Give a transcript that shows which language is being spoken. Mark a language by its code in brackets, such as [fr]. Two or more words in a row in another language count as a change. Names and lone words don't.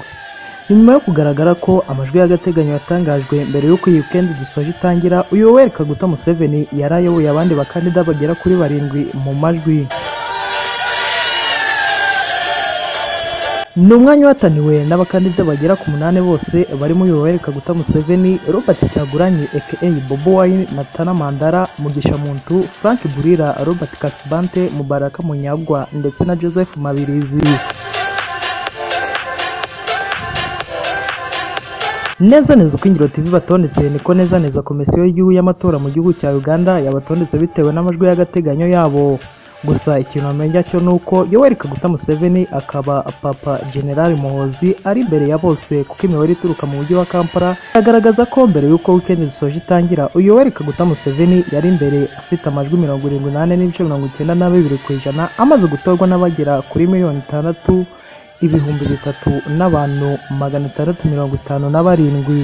[rw] Nyuma yo kugaragara ko amajwi y'agateganyo yatangajwe mbere y'uko iyi weekend dusoje itangira, uyu Yoweri Kaguta Museveni yarayoboye abandi bakandida bagera kuri 7 mu majwi. Ni umwanya wataniwe n'abakandida bagera ku 8 bose barimo Yoweri Kaguta Museveni, Robert Kyagulanyi aka Bobi Wine, Natana Mandala, Mugisha Muntu, Frank Bulira, Robert Kasibante, Mubaraka Munyagwa ndetse na Joseph Mabirizi. Neza uko Ingiro TV batondetse niko neza komisiyo y'igihugu y'amatora mu gihugu cya Uganda yabatondetse bitewe n'amajwi y'agateganyo yabo. Gusa ikintu amenye cyo nuko Yoweri Kaguta Museveni akaba Papa General Muhoozi ari imbere ya bose, kuko imibare ituruka mu mujyi wa Kampala agaragaza ko mbere y'uko weekend dusoje itangira Yoweri Kaguta Museveni yari imbere afite amajwi 78.92% amaze gutorwa n'abagera kuri 6,300,000 n'abantu 657.